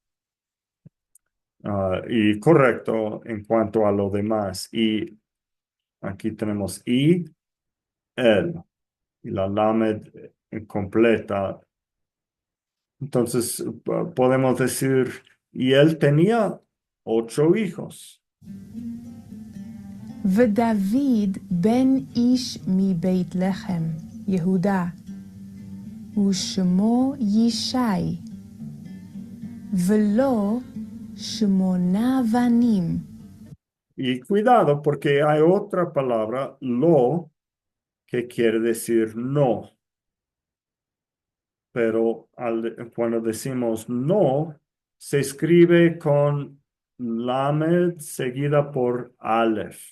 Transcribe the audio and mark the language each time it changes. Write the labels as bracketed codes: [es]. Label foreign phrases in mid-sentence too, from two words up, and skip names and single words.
[es] Y correcto en cuanto a lo demás. Y aquí tenemos y él. Y la lamed completa. Entonces podemos decir, y él tenía 8 hijos. [he] ודוד בן איש מבית לחם יהודה, ושמו ישי, ולא 8 בנים. [es] Y cuidado, porque hay otra palabra, lo, que quiere decir no. Pero cuando decimos no, se escribe con lamed seguida por aleph.